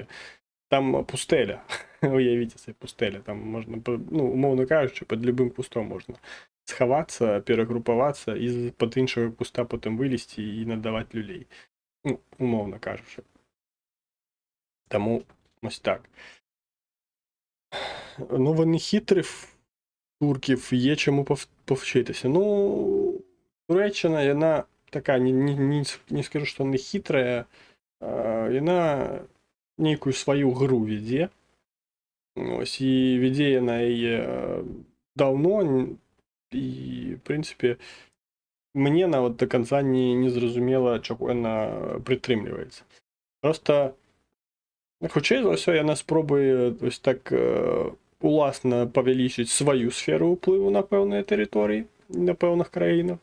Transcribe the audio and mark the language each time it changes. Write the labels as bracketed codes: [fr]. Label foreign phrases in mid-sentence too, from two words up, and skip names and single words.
[be] Там пустэля, уявіце сабе, пустэля, там можна, ну, умоўна кажучы, пад любым кустом можна схавацца, перагрупавацца і з-пад іншага куста потым вылезці і надаваць люлей. Ну, умоўна кажучы. Таму ось так. [uk] Ну, вони хитрі турків, є чому повчитися. Ну, Туреччина, вона така, не скажу, що не хитра, вона нейкую свою гру веде. Ось, і веде вона її давно, і, в принципі, [be] мне нават до конца не зразумела, чаго вона прытрымліваецца. Просто, хутчэй за ўсё, яна спробуе ось так уласна павялічыць сваю сферу ўплыву на пэўныя тэрыторыі, на пэўных краінах.